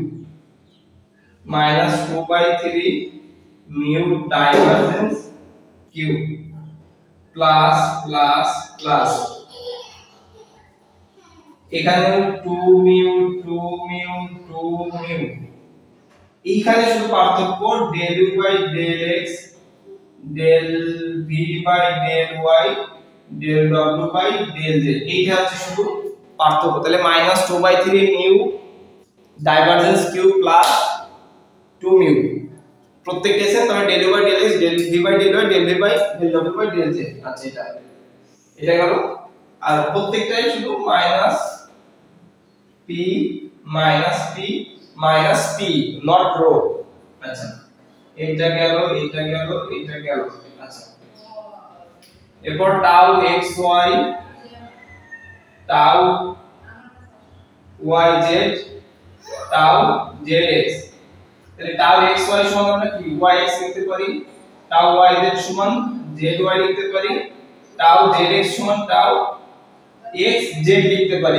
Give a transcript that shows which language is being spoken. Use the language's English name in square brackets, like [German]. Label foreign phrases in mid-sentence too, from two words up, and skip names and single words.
[English] -2/3 mu divergence q, plus plus plus [Bangla] এখানে [English] 2 mu 2 mu 2 mu, [Bangla] এইখানে শুধু পার্থক্য [English] del u by del x del v by del y del w by del z, [Bangla] এইটা হচ্ছে শুধু পার্থক্য। তাহলে [English] -2/3 mu divergence q plus 2 mu [Bangla] প্রত্যেকটা আছে, তাহলে [English] del u by del x del v by del y del v by del w by del z. [Bangla] আচ্ছা এটা গেল, আর প্রত্যেকটাই শুধু p p [English] not rho. [Bangla] আচ্ছা এটা গেল এটা গেল এটা গেল। আচ্ছা এরপর [English] tau xy tau yz tau zx, [Bangla] তাহলে টাউ xy সমান আমরা কি yx লিখতে পারি, টাউ yz সমান zy লিখতে পারি, টাউ zx সমান টাউ xz লিখতে পারি।